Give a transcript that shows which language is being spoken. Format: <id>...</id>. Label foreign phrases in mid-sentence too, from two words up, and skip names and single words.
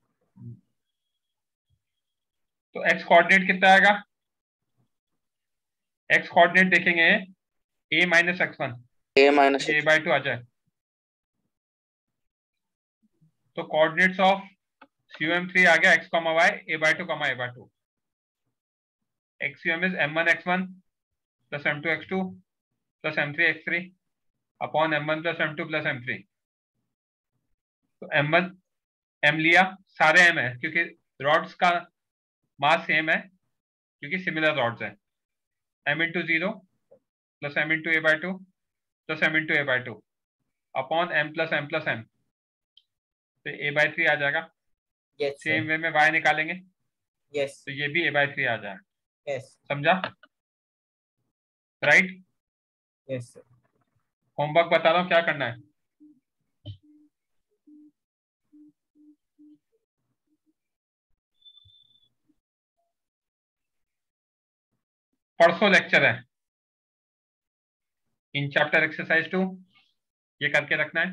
<hi>तो x कोऑर्डिनेट कितना आएगा? x कोऑर्डिनेट देखेंगे a - x1, a/2 आ जाए। तो</hi> <en>coordinates of COM3</en> <hi>आ गया x, y, a/2, a/2।</hi> <en>XCOM is m1 x1 plus m2 x2 plus m3 x3 अपॉन m1 plus m2 plus m3।</en> <hi>तो m1 m लिया, सारे m है क्योंकि रॉड्स का मास सेम है, क्योंकि</hi> <en>similar rods</en> <hi>है।</hi> <en>m × 0 plus m × a/2 plus m × a/2 अपॉन m plus m plus m।</en> <hi>तो a/3 आ जाएगा।</hi> <en>यस सेम सर।</en> <hi>वे में y निकालेंगे</hi> <en>यस।</en> <hi>तो ये भी a/3 आ जाएगा।</hi> <en>यस।</en> <hi>समझा? राइट।</hi> <en>yes sir.</en> <hi>होमवर्क बता रहा हूँ क्या करना है। परसों लेक्चर है</hi> <en>in chapter exercise 2,</en> <hi>ये करके रखना है।</hi>